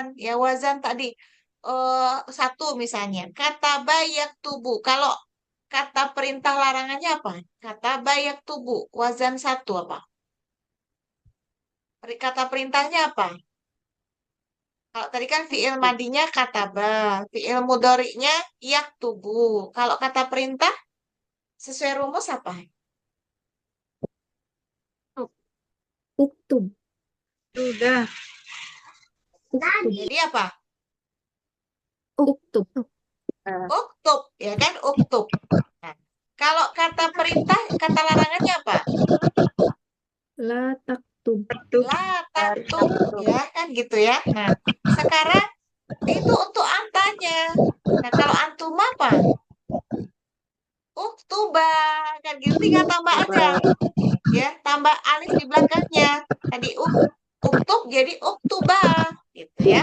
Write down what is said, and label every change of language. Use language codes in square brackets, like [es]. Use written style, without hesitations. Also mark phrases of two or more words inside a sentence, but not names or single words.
[id] Ya, wazan tadi satu misalnya. [ar] كتب يكتب. [id] Kalau kata perintah larangannya apa? [ar] كتب يكتب. [id] Wazan satu apa? Kata perintahnya apa? Kalau tadi kan fiil madinya kata ba. Fiil mudorinya yak tubuh. Kalau kata perintah sesuai rumus apa? [ar] Uktub. [id] Sudah. [ar] Uktub. [id] Jadi apa? [ar] Uktub. [id] Uktub. Ya kan? Uktub. Nah, kalau kata perintah, kata larangannya apa? [ar] لا تكتب. لا تكتب, [id] ya kan gitu ya. Nah, sekarang itu untuk antanya. Nah, kalau antum apa? Uktuba, kan gitu tinggal tambah aja, ya tambah alif di belakangnya. Tadi uktub jadi uktuba, gitu ya.